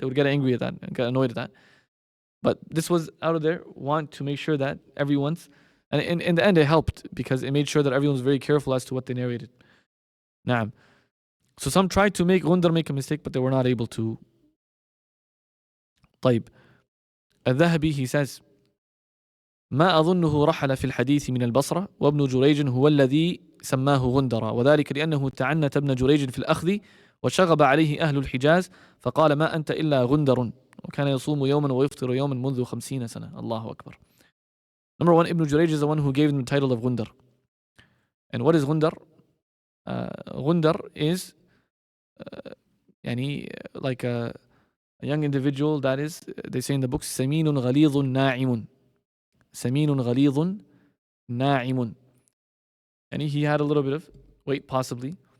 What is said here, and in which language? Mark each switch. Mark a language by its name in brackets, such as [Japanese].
[English] They would get angry at that and get annoyed at that. But this was out of their want to make sure that everyone's, and in the end it helped, because it made sure that everyone was very careful as to what they narrated. Naam. So some tried to make Gundar make a mistake, but they were not able to. [Arabic] طيب. الذهبي, [English] he says, [Arabic] ما أظنه رحل في الحديث من البصرة وابن جريج هو الذي سماه غندرا وذلك لأنه تعنت ابن جريج في الأخذ وشغب عليه أهل الحجاز فقال ما أنت إلا غندر وكان يصوم يوما ويفطر يوما منذ 50 سنة. الله أكبر. [English] Number one, Ibn Jurayj is the one who gave him the title of Gundar. And what is Gundar? Gundar is like a young individual that is, they say in the books, Saminun ghalidun na'imun. Saminun ghalidun na'imun. And he had a little bit of weight, possibly.